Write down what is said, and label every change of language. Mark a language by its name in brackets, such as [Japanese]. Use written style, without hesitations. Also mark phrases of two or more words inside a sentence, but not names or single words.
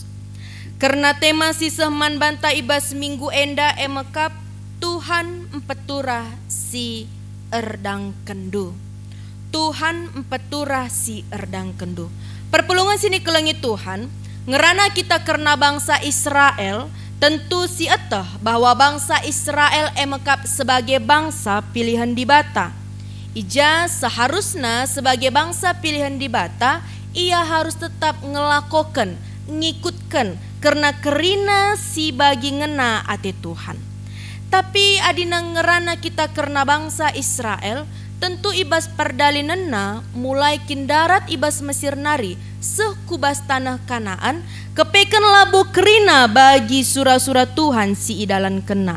[Batak Karo] Karena tema sisah man banta ibas minggu enda emekap Tuhan empeturah si erdang kendu. Tuhan empeturah si erdang kendu. Perpulungan sini kelengi Tuhan, ngerana kita karena bangsa Israel, tentu si etah [Indonesian] bahwa bangsa Israel [Batak Karo] emekap [Indonesian] sebagai bangsa pilihan [Batak Karo] di bata. [Indonesian] Ija seharusnya sebagai bangsa pilihan di bata, ia harus tetap ngelakokan, ngikutkan karena [Batak Karo] kerina si bagi ngena ate Tuhan. Tapi adina ngerana kita karena bangsa Israel, tentu ibas perdalinenna mulai kindarat ibas Mesir nari seh kubas tanah Kanaan, kepeken labu kerina bagi surah-surah Tuhan si idalan kena.